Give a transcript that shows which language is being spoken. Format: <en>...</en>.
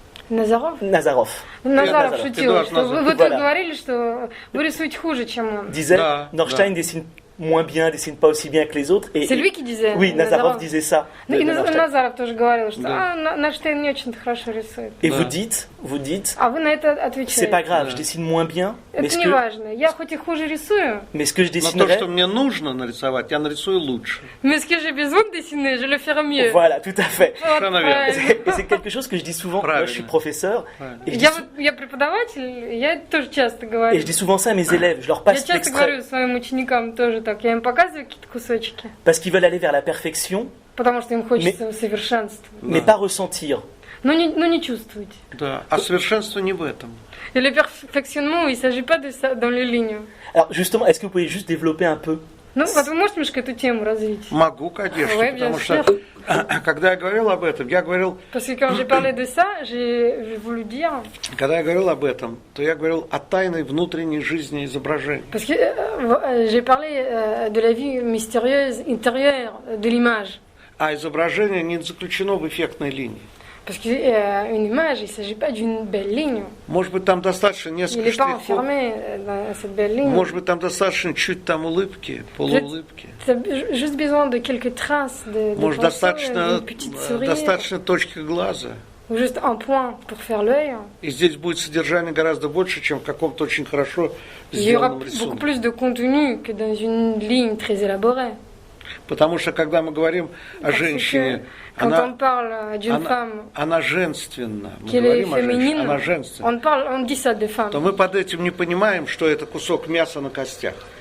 <ru>Назаров шутил, что вы тут говорили, что вы рисуете хуже, чем он.</ru> <fr>Disait, Norstein dessine moins bien, dessine pas aussi bien que les autres. C'est lui qui disait. Oui, Nazarov disait ça.</fr> <ru>И Назаров тоже говорил, что Norstein не очень хорошо рисует.</ru> <fr>Et vous dites.</fr> <ru>А вы на это отвечаете.</ru> <fr>C'est pas grave, je dessine moins bien.</fr> <ru>Это не важно. Я хоть и хуже рисую.</ru> <fr>Mais ce que je dessinerai.</fr> <ru>Но то, что мне нужно нарисовать, я нарисую лучше.</ru> <fr>Mais ce que j'ai besoin de dessiner, je le ferai mieux. Voilà, tout à fait. Et c'est quelque chose que je dis souvent. Moi, je suis professeur.</fr> <ru>Я преподаватель, я тоже часто говорю.</ru> <fr>Et je dis souvent ça à mes élèves. Je leur passe l'extrait.</fr> <ru>Я часто говорю своим ученикам тоже так. Я им показываю какие-то кусочки.</ru> <fr>Parce qu'ils veulent aller vers la perfection.</fr> <ru>Потому что им хочется совершенства.</ru> <fr>Mais pas ressentir.</fr> <ru>Но не чувствовать. Да, а совершенство не в этом.</ru> <fr>Et le perfectionnement, il ne s'agit pas de ça dans les lignes. Alors justement, est-ce que vous pouvez juste développer un peu?</fr> <ru>Ну, вот вы можете немножко эту тему развить? Могу, конечно, потому что когда я говорил об этом, я говорил...</ru> <fr>Parce que quand j'ai parlé de ça, j'ai voulu dire...</fr> <ru>Когда я говорил об этом, то я говорил о тайной внутренней жизни изображения.</ru> <fr>Parce que j'ai parlé de la vie mystérieuse intérieure de l'image.</fr> <ru>А изображение не заключено в эффектной линии.</ru> <fr>Parce qu'une image, il ne s'agit pas d'une belle ligne.</fr> <ru>Может быть, там достаточно несколько штрихов.</ru> <fr>Il n'est pas enfermé dans cette belle ligne.</fr> <ru>Может быть, там достаточно чуть там улыбки, полуулыбки.</ru> <fr>Tu as juste besoin de quelques traces de</fr> <ru>Может, достаточно точки глаза.</ru> <fr>Ou juste un point pour faire l'œil.</fr> <ru>И здесь будет содержание гораздо больше, чем в каком-то очень хорошо сделанном рисунке.</ru> <fr>Il y aura beaucoup plus de contenu que dans une ligne très élaborée.</fr> <ru>Потому что, когда мы говорим о женщине, она женственна. Мы говорим о женщине, она женственна. То мы под этим не понимаем, что это кусок мяса на костях.</ru>